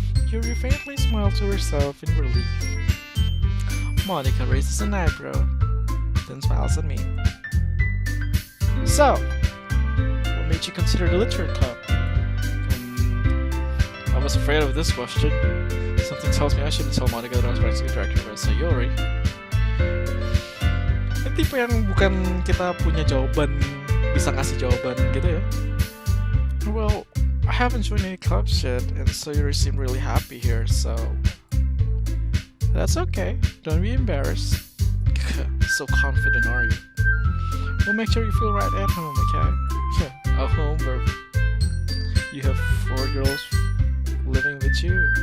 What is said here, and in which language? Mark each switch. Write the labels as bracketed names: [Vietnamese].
[English] Yuri faintly smiled to herself in relief. Monica raises an eyebrow, then smiles at me. So, what made you consider the literature club? I was afraid of this question. Something tells me I shouldn't tell Monica that I was practically director of Sayori. [Indonesian] Ini tipe yang bukan kita punya jawaban, bisa ngasih jawaban gitu ya. [English] Well, I haven't joined any clubs yet, and Sayori seemed really happy here, so that's okay. Don't be embarrassed. So confident, are you? We'll make sure you feel right at home, okay? A home where you have 4 girls living with you.